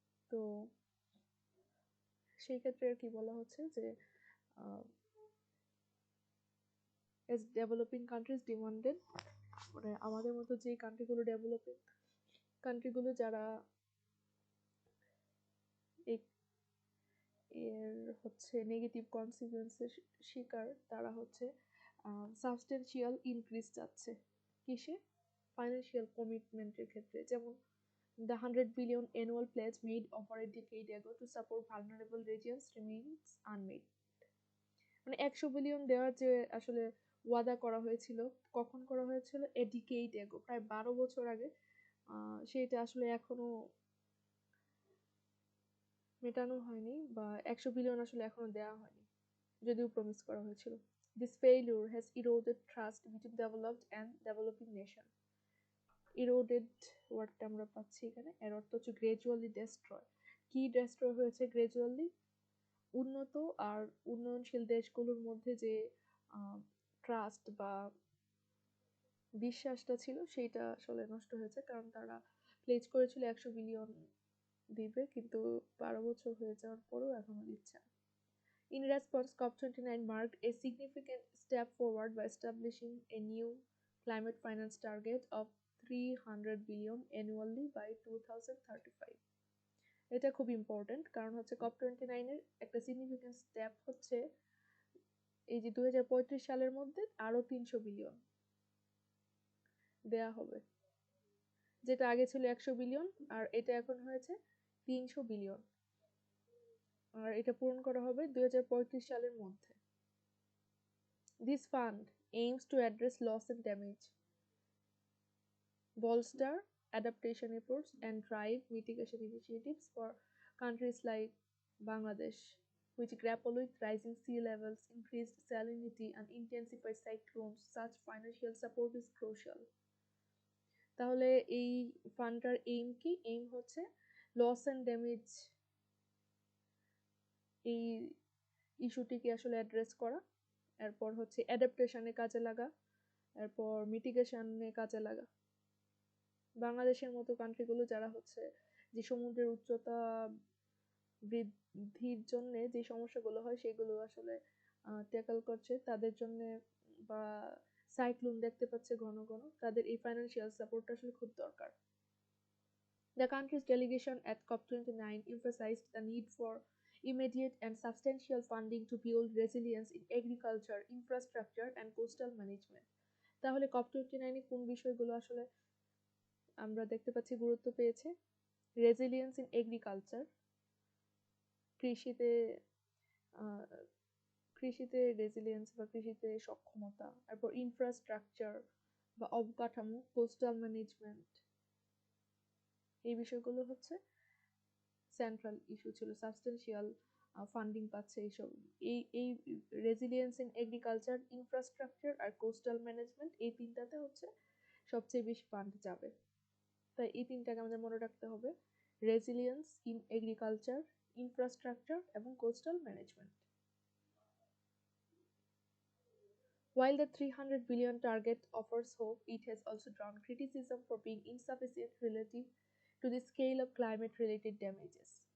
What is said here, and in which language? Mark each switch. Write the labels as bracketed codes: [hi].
[bn] তো সেই ক্ষেত্রে আর কি বলা হচ্ছে যে [en] as developing countries demanded, [bn] মানে আমাদের মতো যে কান্ট্রিগুলো ডেভেলপিং কান্ট্রিগুলো যারা এর হচ্ছে নেগেটিভ কনসিকুয়েন্সের শিকার, তারা হচ্ছে সাবস্টেন্সিয়াল ইনক্রিজ চাচ্ছে কিসে, ফাইন্যান্সিয়াল কমিটমেন্টের ক্ষেত্রে। যেমন [en] The 100 billion annual pledge made over a decade ago to support vulnerable regions remains unmet. [bn] মানে 100 বিলিয়ন দেওয়ার যে আসলে ওয়াদা করা হয়েছিল, কখন করা হয়েছিল? এ ডিকেড এগো, প্রায় 12 বছর আগে। সেটা আসলে এখনো মেটানো হয়নি, বা 100 বিলিয়ন আসলে এখনো দেওয়া হয়নি, যদিও প্রমিস করা হয়েছিল। [en] This failure has eroded trust between developed and developing nation. [bn] Eroded ওয়ার্ডটা আমরা পাচ্ছি এখানে, এর অর্থ হচ্ছে গ্রাজুয়ালি ডেস্ট্রয়। কি ডেস্ট্রয় হয়েছে গ্রাজুয়ালি? উন্নত আর উন্নয়নশীল দেশগুলোর মধ্যে যে ট্রাস্ট বা বিশ্বাসটা ছিল, সেইটা আসলে নষ্ট হয়েছে, কারণ তারা প্লেজ করেছিল 100 বিলিয়ন দিবে, কিন্তু 12 বছর হয়ে যাওয়ার পরেও এখনো দিচ্ছে না। [en] In response, COP29 marked a significant step forward by establishing a new climate finance target of 300 billion annually by 2035. [bn] এটা খুব ইম্পর্টেন্ট, কারণ হচ্ছে COP29 এর একটা সিগনিফিকেন্ট স্টেপ হচ্ছে এই যে 2035 সালের মধ্যে আরো 300 বিলিয়ন দেয়া হবে, যেটা আগে ছিল 100 বিলিয়ন, আর এটা এখন হয়েছে 300 বিলিয়ন, আর এটা পূরণ করা হবে 2035 সালের মধ্যে। [en] This fund aims to address loss and damage, bolster adaptation efforts, and drive mitigation initiatives for countries like Bangladesh, which grapple with rising sea levels, increased salinity, and intensified cyclones. Such financial support is crucial. [bn] তাহলে এই ফান্ডটার aim কি? Aim হচ্ছে loss and damage, এই ইস্যুটিকে আসলে address করা, এরপর হচ্ছে অ্যাডাপ্টেশনে কাজে লাগা, এরপর মিটিগেশনে কাজে লাগা। বাংলাদেশের মতো কান্ট্রিগুলো যারা হচ্ছে যে সমুদ্রের উচ্চতা বৃদ্ধির জন্য যে সমস্যাগুলো হয় সেগুলো আসলে ট্যাকল করছে, তাদের জন্য, বা সাইক্লোন দেখতে পাচ্ছে ঘন ঘন, তাদের এই ফাইন্যান্সিয়াল সাপোর্টটা আসলে খুব দরকার। [en] The country's delegation at COP29 emphasized the need for immediate and substantial funding to build resilience in agriculture, infrastructure, and coastal management. [bn] তাহলে COP29 কোন বিষয়গুলো আসলে আমরা দেখতে পাচ্ছি গুরুত্ব পেয়েছে? রেজিলিয়েন্স ইন এগ্রিকালচার, কৃষিতে কৃষিতে রেজিলিয়েন্স বা কৃষিতে সক্ষমতা, তারপর ইনফ্রাস্ট্রাকচার বা অবকাঠামো, কোস্টাল ম্যানেজমেন্ট, এই বিষয়গুলো হচ্ছে সেন্ট্রাল ইস্যু ছিল। সাবস্টেন্সিয়াল ফান্ডিং পাচ্ছে এইসব, এই resilience in agriculture, infrastructure আর coastal management, এই তিনটাতে হচ্ছে সবচেয়ে বেশি ফান্ড যাবে। তাই এই তিনটাকে আমাদের মনে রাখতে হবে: রেজিলিয়েন্স ইন এগ্রিকালচার, ইনফ্রাস্ট্রাকচার এবং coastal management. [en] While the 300 billion target offers hope, it has also drawn criticism for being insufficient relative to the scale of climate-related damages.